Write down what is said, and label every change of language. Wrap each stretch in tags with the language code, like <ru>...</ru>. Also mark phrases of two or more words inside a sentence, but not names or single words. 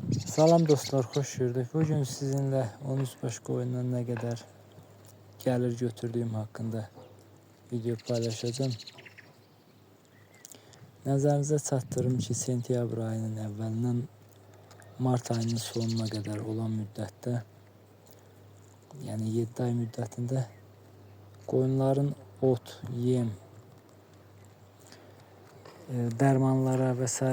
<az>Salam dostlar, xoş gördük.</az> <tr>Bugün sizinle 13 başka oyundan ne kadar gelir götürdüğüm hakkında video paylaşacağım.</tr> <az>Nəzərinizə çatdırım ki, sentyabr ayının əvvəlindən mart ayının sonuna kadar olan müddətdə, yəni 7 ay müddətində qoyunların ot, yem, dərmanlara və s.</az>